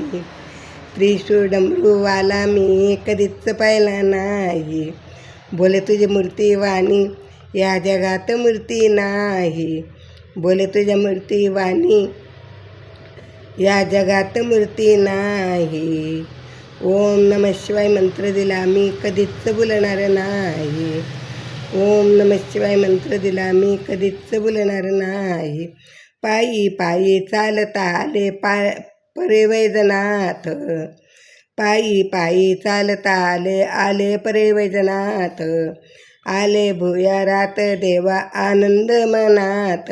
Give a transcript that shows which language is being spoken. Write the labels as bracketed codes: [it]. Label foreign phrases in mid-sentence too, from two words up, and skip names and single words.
[mr] त्रिशूळ डमरूवाला मी कधीच पाहिला नाही. बोले तुझी मूर्ती वाणी या जगात मूर्ती नाही. बोले तुझ्या मूर्ती वाणी या जगात मूर्ती नाही. [sa] ओम नमः शिवाय [mr] मंत्र दिला मी कधीच बोलणार नाही. [sa] ओम नमः शिवाय [mr] मंत्र दिला मी कधीच बोलणार नाही. पायी पायी चालत आले परे वैजनाथ. पायी पायी चालत आले आले परे वैजनाथ. आले भुयारात देवा आनंद मनात.